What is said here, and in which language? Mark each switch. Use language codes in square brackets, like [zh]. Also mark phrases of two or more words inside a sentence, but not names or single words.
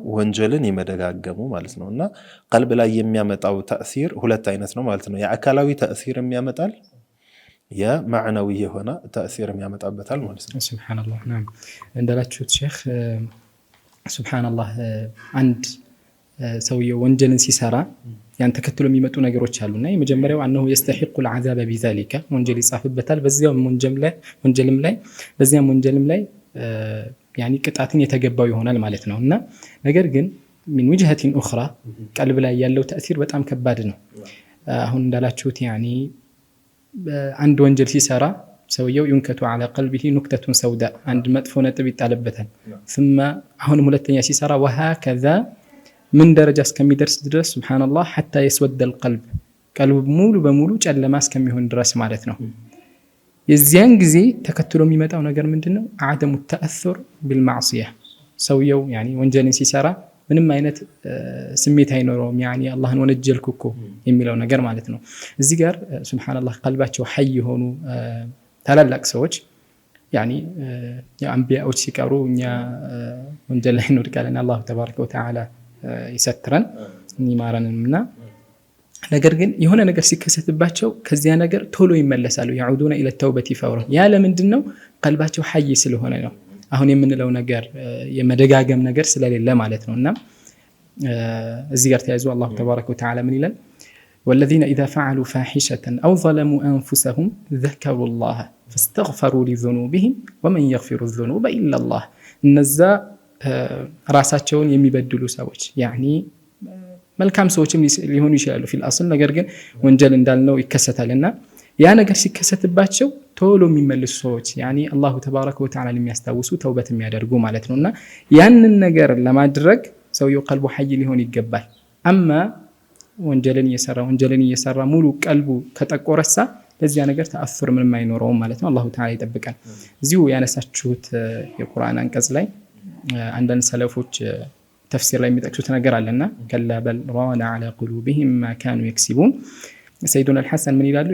[am] ወንጀልን የመደጋገሙ ማለት ነው። እና ቀልብ ላይ የሚያመጣው ተእሲር ሁለት አይነት ነው ማለት ነው። የአካላዊ ተእሲር የሚያመጣል፣ የማዕናዊ የሆነ ተእሲር የሚያመጣበታል ማለት ነው። ሱብሃንአላህ። ናም እንደላችሁት ሼክ ሱብሃንአላህ አንድ ሰውየው ወንጀልን ሲሰራ ያን ተከትሎ የሚመጡ ነገሮች አሉና የመጀመሪያው [ar] أنه يستحق العذاب بذلك [am] ወንጀል ይጻፍበታል። በዚያም ወንጀልም ላይ يعني ቅጣትን የተገባው ይሆናል ማለት ነው። እና ነገር ግን [ar] من وجهة أخرى [am] ቀልብ ላይ ያለው ተእሲር በጣም ከባድ ነው። አሁን እንዳላችሁት يعني አንድ ወንጀል ሲሰራ ሰውየው [ar] ينكت على قلبه نكتة سوداء [am] አንድ መጥፎ ነጥብ ይጣልበታል። ثم አሁንም ሁለተኛ ሲሰራ [ar] وهكذا من [am] ደረጃ እስከሚደርስ ድረስ ሱብሃንአላህ [ar] حتى يسود القلب [am] ቀልብ ሙሉ በሙሉ ጨለማ እስከሚሆን ድረስ ማለት ነው። የዚያን ጊዜ ተከትሎ የሚመጣው ነገር ምንድነው? [ar] عدم التأثر بالمعصية [am] ሰውየው يعني ወንጀልን ሲሰራ ምንም አይነት ስሜት አይኖረውም። يعني አላህን ወነጀልኩ እኮ የሚለው ነገር ማለት ነው። እዚህ ጋር ሱብሃንአላህ ቀልባቸው ሐይ የሆኑ ታላላቅ ሰዎች يعني የአንቢያዎች ሲቀሩ እኛ ወንጀል ላይ እንወድቃለን። [ar] الله تبارك وتعالى [am] ይሰትረን ይማረንና ነገር ግን የሆነ ነገር ሲከሰትባቸው ከዚያ ነገር ቶሎ ይመለሳሉ። [ar] يعودون الى التوبه فورا [am] ያ ለምንድነው? ቀልባቸው ሐይ ስለሆነ ነው። አሁን የምንለው ነገር የመደጋገም ነገር ስለሌለ ማለት ነውና እዚህ ጋር ተያይዞ [ar] الله تبارك وتعالى [am] ምን ይላል? [ar] والذين اذا فعلوا فاحشه او ظلموا انفسهم ذكروا الله فاستغفروا لذنوبهم ومن يغفر الذنوب الا الله [am] እነዛ ራሳቸውን የሚበድሉ ሰዎች [ar] يعني [am] መልካም ሰዎችም ሊሆኑ ይችላሉ [ar] في الأصل። [am] ነገር ግን ወንጀል እንዳልነው ይከሰታልና ያ ነገር ሲከሰትባቸው ቶሎ የሚመልሱ ሰዎች يعني [ar] الله تبارك [am] ወተዓላ የሚያስታውሱ ተውበት የሚያደርጉ ማለት ነውና ያንን ነገር ለማድረግ ሰውየው ቀልቡ ሐይ ሊሆን ይገባል። አማ ወንጀልን እየሰራ ሙሉ ቀልቡ ከጠቆረሳ ለዚያ ነገር ተአፍር ምንም አይኖረውም ማለት ነው። [ar] الله تعالى [am] ይጠብቀን። እዚሁ ያነሳችሁት የቁርአን አንቀጽ ላይ አንዳንድ ሰለፎች ተፍሲር ላይ የሚጠቅሱት ነገር አለና [ar] كلا بل ران على قلوبهم ما كانوا يكسبون። [am] ሰይዱና አልሐሰን ምን ይላሉ?